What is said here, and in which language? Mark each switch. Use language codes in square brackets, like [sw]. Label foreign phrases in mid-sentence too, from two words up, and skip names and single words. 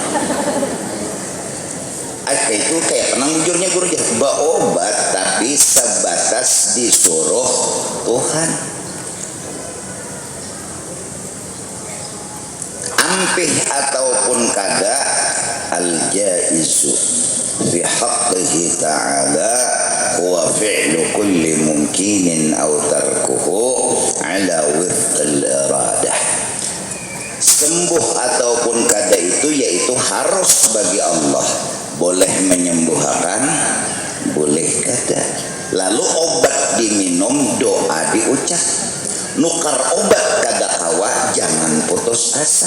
[bjn] Itu kayak penang bujurnya guru aja obat tapi sebatas disuruh Tuhan. Ampih ataupun kada [ar] الجائز في حقه تعالى هو فعل كل ممكن أو تركه على وفق الإرادة. [bjn] Sembuh ataupun kada itu yaitu harus bagi Allah. Boleh menyembuhkan, boleh kada. Lalu obat diminum, doa diucap. Nukar obat kada kawa, jangan putus asa.